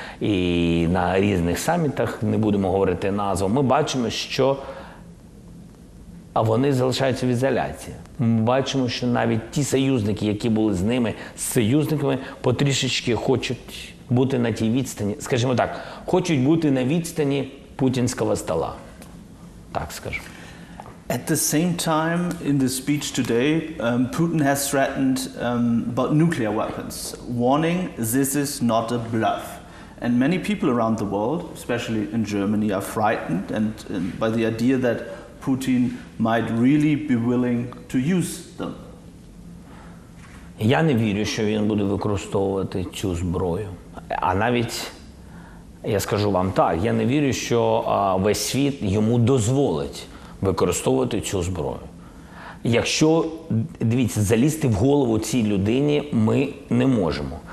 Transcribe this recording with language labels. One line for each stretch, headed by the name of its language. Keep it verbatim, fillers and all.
Ukrainian: І на різних самітах, не будемо говорити назву, ми бачимо, що вони залишаються в ізоляції. Ми бачимо, що навіть ті союзники, які були з ними, з союзниками, потрішечки хочуть бути на тій відстані, скажімо так, хочуть бути на відстані путінського стола.
English: At the same time, in the speech today, um, Putin has threatened um, about nuclear weapons, warning this is not a bluff. And many people around the world, especially in Germany, are frightened and, and by the idea that Putin might really be willing to use them.
Ukrainian: Я не вірю, що він буде використовувати цю зброю, а навіть. Я скажу вам так, я не вірю, що а, весь світ йому дозволить використовувати цю зброю. Якщо, дивіться, залізти в голову цій людині ми не можемо.